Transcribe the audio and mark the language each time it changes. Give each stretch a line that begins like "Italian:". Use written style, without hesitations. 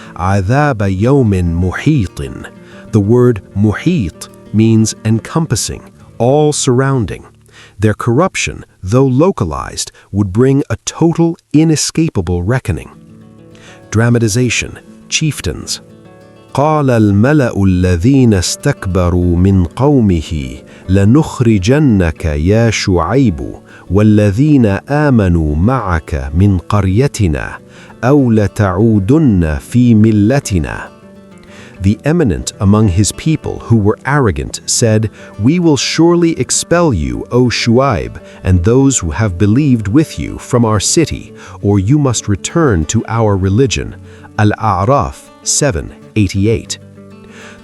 Arabic: Adhaba yawmin muhitin.
English: The word muhit means encompassing, all surrounding. Their corruption, though localized, would bring a total, inescapable reckoning. Dramatization, chieftains.
Arabic: قال الملأ الذين استكبروا من قومه لنخرجنك يا شعيب والذين آمنوا معك من قريتنا أو لتعودن في ملتنا.
English: The eminent among his people who were arrogant said, "We will surely expel you, O Shu'ayb, and those who have believed with you from our city, or you must return to our religion." Al-A'raf 7:88.